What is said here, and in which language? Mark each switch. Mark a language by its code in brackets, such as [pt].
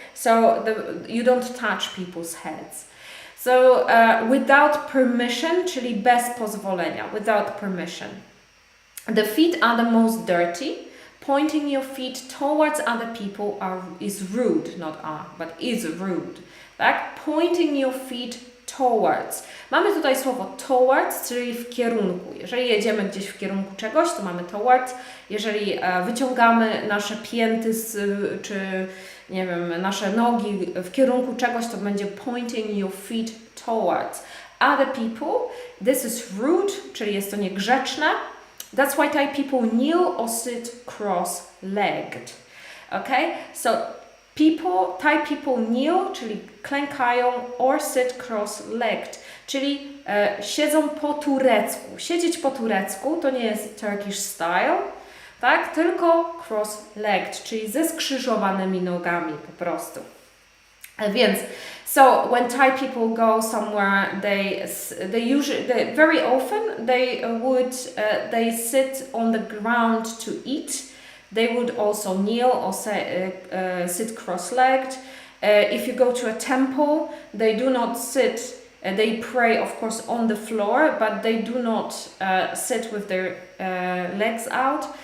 [en] So you don't touch people's heads. So without permission, [pl] czyli bez pozwolenia, [en] without permission. The feet are the most dirty. Pointing your feet towards other people is rude, not but is rude. [pl] Tak? [en] Pointing your feet towards. [pl] Mamy tutaj słowo towards, czyli w kierunku. Jeżeli jedziemy gdzieś w kierunku czegoś, to mamy towards. Jeżeli wyciągamy nasze pięty czy nie wiem, nasze nogi w kierunku czegoś, to będzie [en] pointing your feet towards other people. This is rude, [pl] czyli jest to niegrzeczne. [en] That's why Thai people kneel or sit cross-legged. Okay? So Thai people kneel, [pl] czyli klękają, [en] or sit cross-legged, [pl] czyli siedzą po turecku. Siedzieć po turecku to nie jest [en] Turkish style, [pl] tak? Tylko cross-legged, czyli ze skrzyżowanymi nogami po prostu. Więc, [en] so when Thai people go somewhere, they very often they sit on the ground to eat. They would also kneel or sit cross-legged. If you go to a temple, they do not sit. They pray, of course, on the floor, but they do not sit with their legs out.